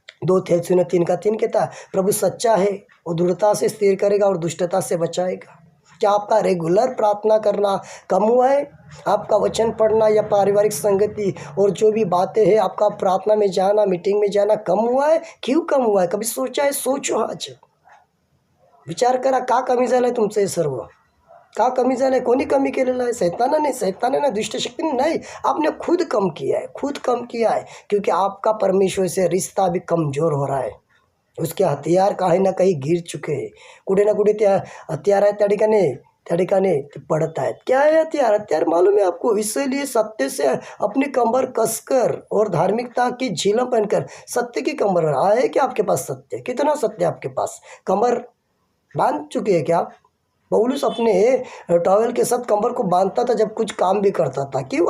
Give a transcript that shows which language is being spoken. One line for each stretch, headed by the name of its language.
Hindi: 2 Thessalonians 3:3 कहता है, प्रभु सच्चा है, वो दृढ़ता से स्थिर करेगा और दुष्टता से बचाएगा। क्या आपका रेगुलर प्रार्थना करना कम हुआ है? आपका वचन पढ़ना या पारिवारिक संगति और जो भी बातें हैं, आपका प्रार्थना में जाना, मीटिंग में जाना कम हुआ है? क्यों कम हुआ है? कभी सोचा है?
Marathi: सोचो, आज विचार करा, का कमी झालं आहे तुमचं हे सर्व? का कमी झालं आहे? कोणी कमी केलेलं आहे?
Hindi: सैताने ना, दुष्ट शक्ति ने नहीं, आपने खुद कम किया है, क्योंकि आपका परमेश्वर से रिश्ता भी कमज़ोर हो रहा है। उसके हथियार कहीं ना कहीं गिर चुके हैं,
Marathi: कुठे ना कुठे त्या हथियार आहे त्या ठिकाणी ते पड़त आहेत।
Hindi: क्या है हथियार मालूम है आपको? इसलिए सत्य से अपनी कमर कसकर और धार्मिकता की झीलम पहनकर सत्य की कमर आए कि आपके पास सत्य, कितना सत्य आपके पास? कमर बांध चुके हैं क्या आप? पौलुस अपने टॉवेल के साथ कमर को बांधता था जब कुछ काम भी करता था। क्यों?